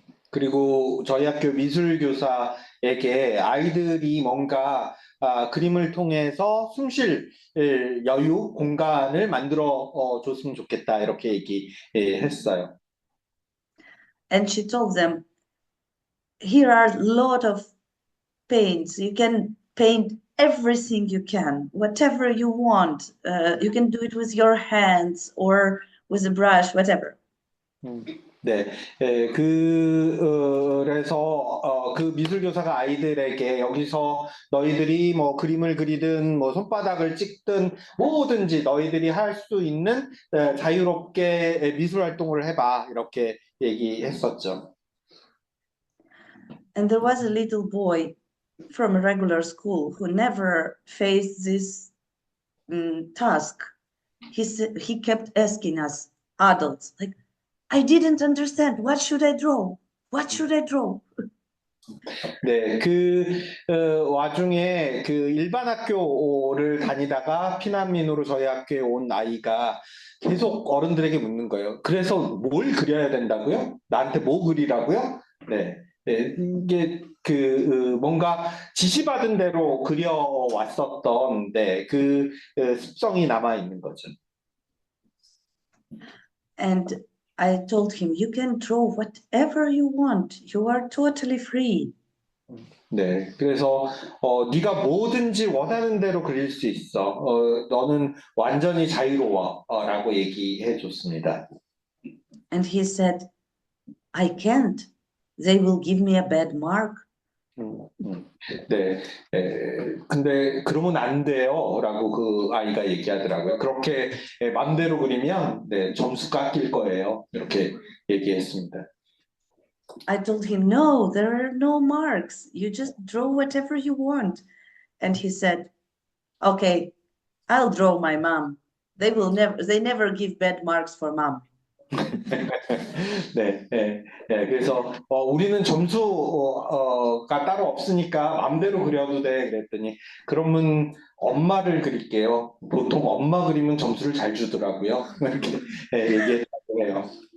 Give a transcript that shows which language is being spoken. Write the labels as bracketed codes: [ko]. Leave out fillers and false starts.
[ko] 그리고 저희 학교 미술교사에게 아이들이 뭔가 그림을 통해서 숨 쉴 여유, 공간을 만들어 줬으면 좋겠다 이렇게 얘기했어요. [en] And she told them, here are a lot of paints. You can paint everything you can, whatever you want. You can do it with your hands or with a brush, whatever. [ko] 네, 그래서 그 미술교사가 아이들에게 여기서 너희들이 뭐 그림을 그리든 뭐 손바닥을 찍든 뭐든지 너희들이 할 수 있는 자유롭게 미술 활동을 해봐 이렇게 얘기했었죠. [en] And there was a little boy from a regular school who never faced this task. He kept asking us adults, like, I didn't understand. What should I draw? What should I draw? [ko] 네, 와중에 그 일반 학교를 다니다가 피난민으로 저희 학교에 온 아이가 계속 어른들에게 묻는 거예요. 그래서 뭘 그려야 된다고요? 나한테 뭐 그리라고요? 네, 이게 뭔가 지시받은 대로 그려왔었던 그 습성이 남아 있는 거죠. [en] And I told him, you can draw whatever you want. You are totally free. [ko] 네, 그래서 네가 뭐든지 원하는 대로 그릴 수 있어. 너는 완전히 자유로워라고 얘기해 줬습니다. [en] And he said, I can't. They will give me a bad mark. [ko] 네, 근데 그러면 안 돼요라고 그 아이가 얘기하더라고요. 그렇게 맘대로 그리면 점수 깎일 거예요. 이렇게 얘기했습니다. [en] I told him, no, there are no marks. You just draw whatever you want. And he said, okay, I'll draw my mom. They never give bad marks for mom. [ko] 그래서 우리는 점수가 따로 없으니까 맘대로 그려도 돼 그랬더니 그러면 엄마를 그릴게요. 보통 엄마 그리면 점수를 잘 주더라고요. 이렇게 얘기했다고 해요.